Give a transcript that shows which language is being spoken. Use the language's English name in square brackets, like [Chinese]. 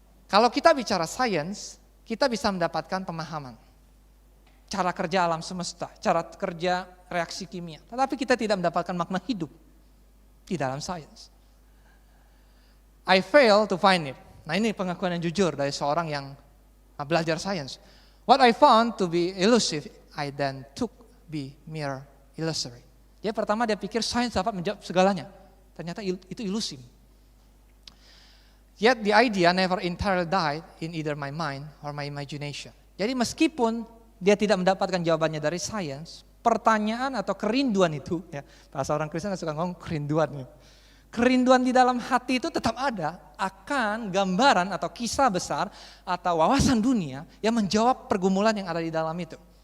[Indonesian] Kalau kita bicara sains, kita bisa mendapatkan pemahaman. Cara kerja alam semesta, cara kerja reaksi kimia. Tetapi kita tidak mendapatkan makna hidup di dalam sains. [English] I fail to find it. [Indonesian] Nah ini pengakuan yang jujur dari seorang yang belajar sains. [English] What I found to be elusive, I then took be mere illusory. [Indonesian] Dia pertama dia pikir sains dapat menjawab segalanya. Ternyata itu ilusi. [English] Yet the idea never entirely died in either my mind or my imagination. [Indonesian] Jadi meskipun dia tidak mendapatkan jawabannya dari sains, pertanyaan atau kerinduan itu, ya, bahasa orang Kristen suka ngomong kerinduan. Kerinduan di dalam hati itu tetap ada akan gambaran atau kisah besar atau wawasan dunia yang menjawab pergumulan yang ada di dalam itu.